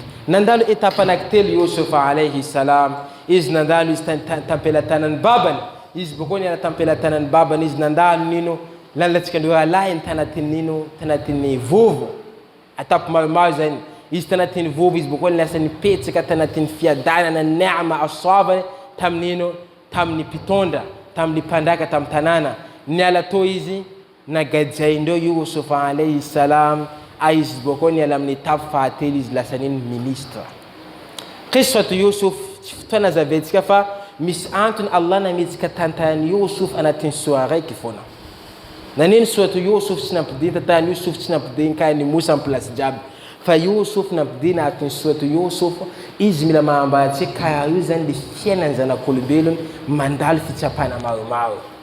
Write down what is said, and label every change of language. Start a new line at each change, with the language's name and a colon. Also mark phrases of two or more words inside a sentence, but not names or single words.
Malagasy: Nandalo etapa anankitelo Yusuf
Arabic: عليه السلام
Malagasy: izy nandalo izy tampelatanany babany izy boko niala tampelatanany babany izy nandalo nino lalatsika ndreo alay tanatiny nino tanatiny vovo atapo maromaro zany izy tanatiny vovo izy boko lasa nipetsaka tanatiny fiadanana neama asavany taminino tamin'ny mpitondra tamin'ny mpandaka tamin'ny tanàna niala to izy nagajaindreo Yusuf
Arabic: عليه السلام
Malagasy: izy boko niala amin'ny tapo fahatelo izy lasa nino ministre. Qissatu Yusuf tsy fotoana zaventsika fa misy antony Allah nametsika tantany Yusuf anatin'ny soa raiky foana. Nanino suratu Yusuf tsy nampidiny tantany Yusuf tsy nampidiny ka ni Musa am place jiaby fa Yusuf nampidiny anatin'ny suratu Yusuf izy mila mahambatsika karaha io zany le fiainany zanak'olombelony mandalo fitsapana maromaro.